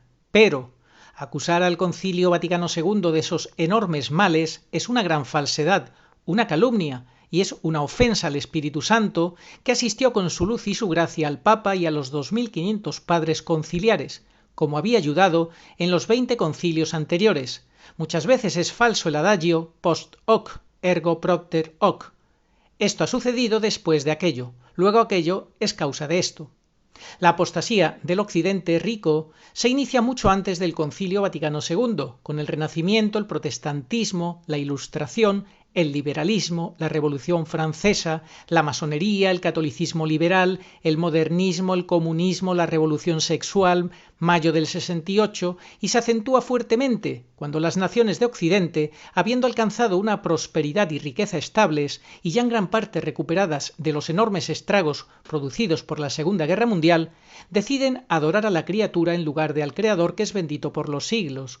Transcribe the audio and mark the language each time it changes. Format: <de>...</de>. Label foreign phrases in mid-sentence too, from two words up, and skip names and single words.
<es>Pero acusar al Concilio Vaticano II de esos enormes males es una gran falsedad, una calumnia, y es una ofensa al Espíritu Santo, que asistió con su luz y su gracia al Papa y a los 2500 padres conciliares, como había ayudado en los 20 concilios anteriores. Muchas veces es falso el adagio</es> <la>post hoc ergo propter hoc.</la> <es>Esto ha sucedido después de aquello, luego aquello es causa de esto. La apostasía del occidente rico se inicia mucho antes del Concilio Vaticano II, con el Renacimiento, el protestantismo, la Ilustración, el liberalismo, la Revolución Francesa, la masonería, el catolicismo liberal, el modernismo, el comunismo, la revolución sexual, mayo del 68, y se acentúa fuertemente cuando las naciones de Occidente, habiendo alcanzado una prosperidad y riqueza estables y ya en gran parte recuperadas de los enormes estragos producidos por la Segunda Guerra Mundial, deciden adorar a la criatura en lugar de al Creador, que es bendito por los siglos.</es>